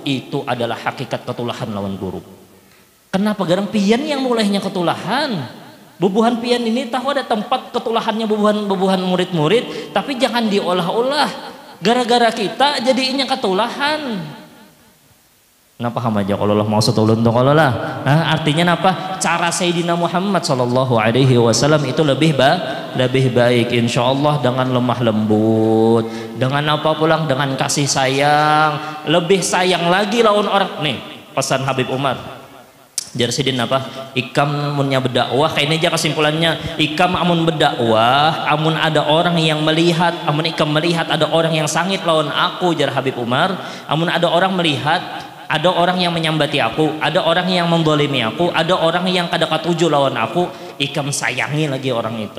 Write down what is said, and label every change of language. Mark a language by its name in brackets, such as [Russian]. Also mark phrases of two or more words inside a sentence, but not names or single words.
[Banjar] Itu adalah hakikat ketulahan lawan guru. Kenapa garang pian yang mulainya ketulahan? Bubuhan pian ini tahu ada tempat ketulahannya bubuhan murid-murid, tapi jangan diolah-olah. Gara-gara kita jadinya ketulahan. Napa hamaja kalau Allah mau setulun tuh kalau lah. Artinya napa? Cara Sayyidina Muhammad [Arabic] صلى الله عليه وسلم [Banjar] itu lebih baik insyaallah, dengan lemah lembut, dengan apa pulang, dengan kasih sayang, lebih sayang lagi lawan orang. Nih pesan Habib Umar. Jar sidin ikam munnya berdakwah kayaknya aja kesimpulannya, ikam amun berdakwah amun ada orang yang melihat, amun ikam melihat ada orang yang sangit lawan aku, jar Habib Umar, amun ada orang melihat ada orang yang menyambati aku, ada orang yang mendolimi aku, ada orang yang kada katuju lawan aku, ikam sayangi lagi orang itu.